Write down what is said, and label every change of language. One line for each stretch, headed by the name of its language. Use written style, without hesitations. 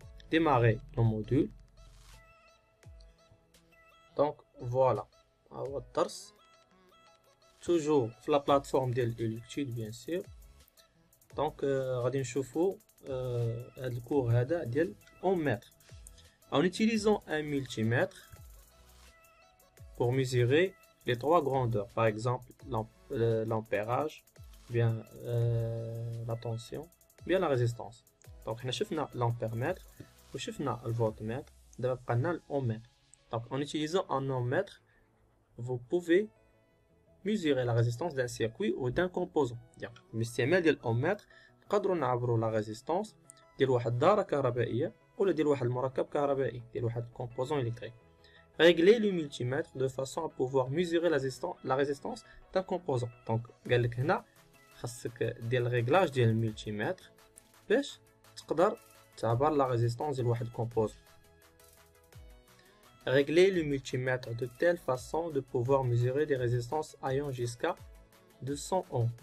French: ديماري لو موديل.
Arabic: دونك فوالا هو الدرس، توجور في لا بلاتفورم ديال اليوتيوب بيان سور. دونك غادي نشوفوا هاد الكور هذا ديال اومتر.
French: En utilisant un multimètre pour mesurer les trois grandeurs, par exemple l'ampérage, bien la tension, bien la résistance. Donc on a شفنا l'ampèremètre وشفنا le voltmètre.
Arabic: دابا بقى لنا l'ohmètre.
French: Donc en utilisant un ohmètre, vous pouvez mesurer la résistance d'un circuit ou d'un composant.
Arabic: يعني باستعمال ديال الاومتر نقدروا نعبروا لا ريزيستانس ديال واحد الدارة كهربائية ولا ديال واحد المركب كهربائي ديال واحد الكومبوزون الكتريك.
French: Régler le multimètre de façon à pouvoir mesurer la résistance d'un composant.
Arabic: Donc قال لك هنا خاصك دير الريغلاج ديال الملتيمتر باش تقدر تعبر لا ريزيستانس ديال واحد الكومبوزون.
French: Régler le multimètre de telle façon de pouvoir mesurer des résistances allant jusqu'à 200 ohms.